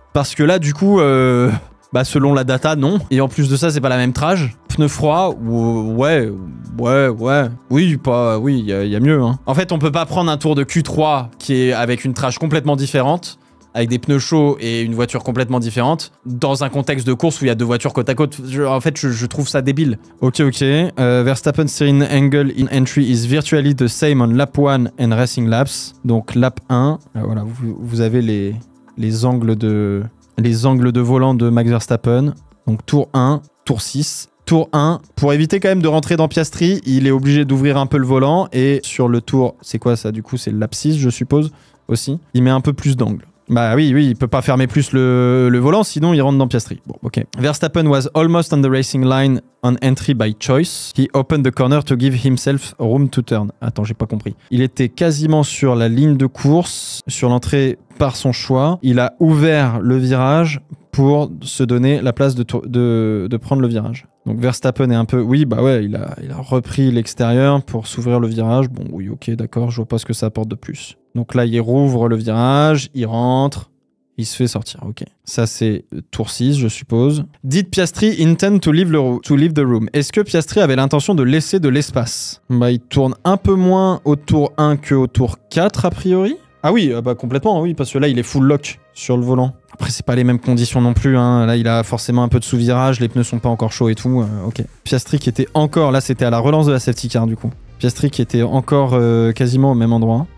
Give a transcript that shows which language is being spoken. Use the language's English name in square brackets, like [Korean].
[French] Parce que là, du coup, selon la data, non. Et en plus de ça, c'est pas la même trage. Pneus froids, ouais. Oui, il y a mieux. Hein. En fait, on peut pas prendre un tour de Q3 qui est avec une trage complètement différente, avec des pneus chauds et une voiture complètement différente, dans un contexte de course où il y a 2 voitures côte à côte. Je trouve ça débile. Ok. [English] Verstappen steering angle in entry is virtually the same on lap 1 and racing laps. [French] Donc lap 1, voilà, vous avez les angles de volant de Max Verstappen. Donc tour 1, tour 6. Tour 1, pour éviter quand même de rentrer dans Piastri, il est obligé d'ouvrir un peu le volant. Et sur le tour, c'est quoi ça du coup? C'est le lap 6, je suppose, aussi. Il met un peu plus d'angle. Bah oui, il peut pas fermer plus le volant, sinon il rentre dans Piastri. Bon, ok. [English] Verstappen was almost on the racing line on entry by choice. He opened the corner to give himself room to turn. [French] Attends, j'ai pas compris. Il était quasiment sur la ligne de course, sur l'entrée par son choix. Il a ouvert le virage pour se donner la place de prendre le virage. Donc Verstappen est un peu... Oui, bah ouais, il a repris l'extérieur pour s'ouvrir le virage. Bon, oui, ok, d'accord, je vois pas ce que ça apporte de plus. Donc là, il rouvre le virage, il rentre, il se fait sortir, ok. Ça, c'est tour 6, je suppose. [English] Did Piastri intend to leave the room? [French] Est-ce que Piastri avait l'intention de laisser de l'espace? Bah, il tourne un peu moins au tour 1 qu'au tour 4, a priori. Ah oui, bah complètement, oui, parce que là, il est full lock sur le volant. Après, c'est pas les mêmes conditions non plus, hein. Là, il a forcément un peu de sous-virage, les pneus sont pas encore chauds et tout, ok. Piastri qui était encore... Là, c'était à la relance de la safety car, du coup. Piastri qui était encore quasiment au même endroit.